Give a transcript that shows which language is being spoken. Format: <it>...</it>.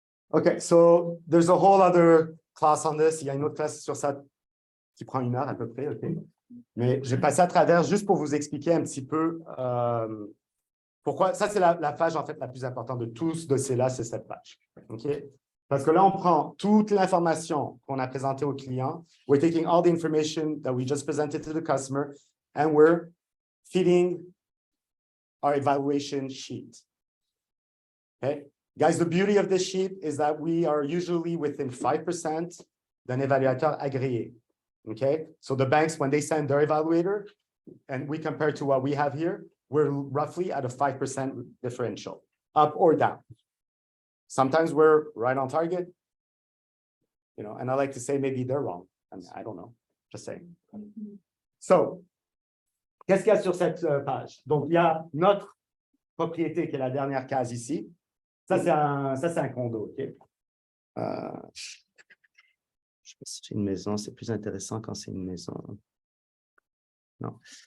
<en>OK, so there's a whole other class on this.</en> <fr>Il y a une autre classe sur ça qui prend 1 heure à peu près, OK? Mais je vais passer à travers juste pour vous expliquer un petit peu pourquoi. Ça, c'est la page, en fait, la plus importante de tout ce dossier-là, c'est cette page. OK? Parce que là, on prend toute l'information qu'on a présentée au client.</fr> <en>We're taking all the information that we just presented to the customer, and we're feeding our evaluation sheet. Okay? Guys, the beauty of this sheet is that we are usually within 5%</en> <fr>d'un évaluateur agréé.</fr> <en>Okay? So the banks, when they send their evaluator, and we compare to what we have here, we're roughly at a 5% differential, up or down. Sometimes we're right on target, you know, and I like to say maybe they're wrong. I mean, I don't know, just saying.</en> <fr>So, qu'est-ce qu'il y a sur cette page? Donc, il y a notre propriété qui est la dernière case ici. Ça, c'est un condo, OK? Je ne sais pas si c'est une maison, c'est plus intéressant quand c'est une maison. Non.</fr>